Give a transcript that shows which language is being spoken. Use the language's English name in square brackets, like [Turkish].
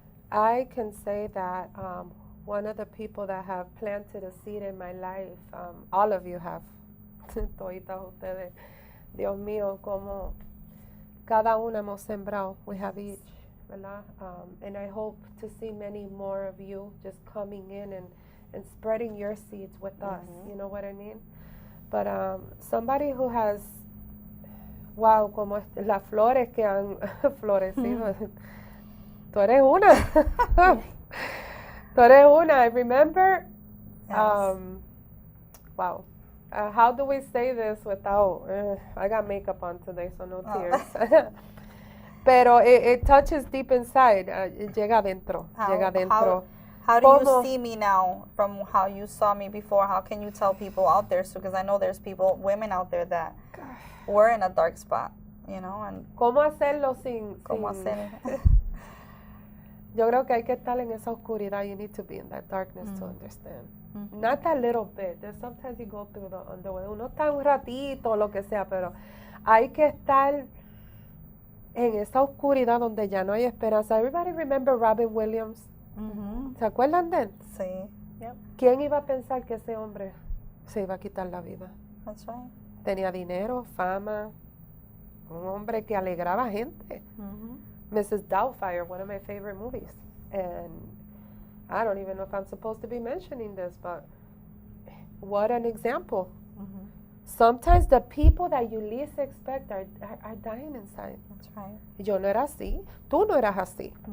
[English] I can say that one of the people that have planted a seed in my life, all of you have, [Spanish] toditas ustedes, Dios mío, como cada una hemos sembrado, [English] we have each, ¿verdad? And I hope to see many more of you just coming in and spreading your seeds with us, you know what I mean? But somebody who has, wow, [Spanish] como las flores que han florecido, tú eres una. Tú eres una. [English] I remember, wow. How do we say this without, I got makeup on today, so no tears. [Spanish] Pero [English] it touches deep inside, [Spanish] llega adentro, llega adentro. [English] How do you see me now from how you saw me before? How can you tell people out there? Because I know there's people, women out there that were in a dark spot, you know. And [Spanish] ¿Cómo hacerlo sin? ¿Cómo hacer? Yo creo que hay que estar en esa oscuridad. [English] You need to be in that darkness to understand. Not that little bit. There's sometimes you go through the underworld. [Spanish] Uno está un ratito, lo que sea, pero hay que estar en esa oscuridad donde ya no hay esperanza. [English] Everybody remember Robin Williams? [Spanish] ¿Se acuerdan de él? Sí. [English] Yep. [Spanish] ¿Quién iba a pensar que ese hombre se iba a quitar la vida? [English] That's right. [Spanish] Tenía dinero, fama, un hombre que alegraba gente. [English] Mrs. Doubtfire, one of my favorite movies. And I don't even know if I'm supposed to be mentioning this, but what an example. Sometimes the people that you least expect are dying inside. That's right. [Spanish] Yo no era así. Tú no eras así.